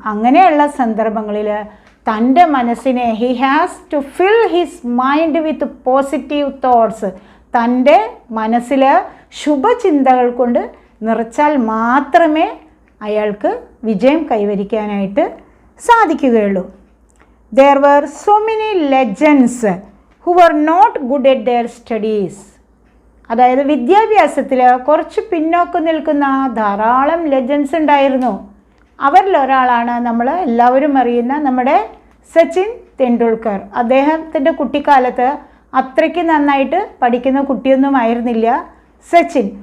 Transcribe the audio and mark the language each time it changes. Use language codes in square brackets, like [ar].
[ml] അങ്ങനെയുള്ള സന്ദർഭങ്ങളിൽ തൻ്റെ മനസ്സിനെ [en] He has to fill his mind with positive thoughts. [ml] തൻ്റെ മനസ്സിൽ ശുഭചിന്തകൾ കൊണ്ട് നിറച്ചാൽ മാത്രമേ അയാൾക്ക് വിജയം കൈവരിക്കാനായിട്ട് സാധിക്കുകയുള്ളൂ. [en] There were so many legends who were not good at their studies. [ml] അതായത് വിദ്യാഭ്യാസത്തിൽ കുറച്ച് പിന്നോക്കം നിൽക്കുന്ന ധാരാളം ലെജൻസ് ഉണ്ടായിരുന്നു. അവരിലൊരാളാണ് നമ്മൾ എല്ലാവരും അറിയുന്ന നമ്മുടെ സച്ചിൻ തെണ്ടുൽക്കർ. അദ്ദേഹത്തിൻ്റെ കുട്ടിക്കാലത്ത് അത്രയ്ക്ക് നന്നായിട്ട് പഠിക്കുന്ന കുട്ടിയൊന്നും ആയിരുന്നില്ല സച്ചിൻ.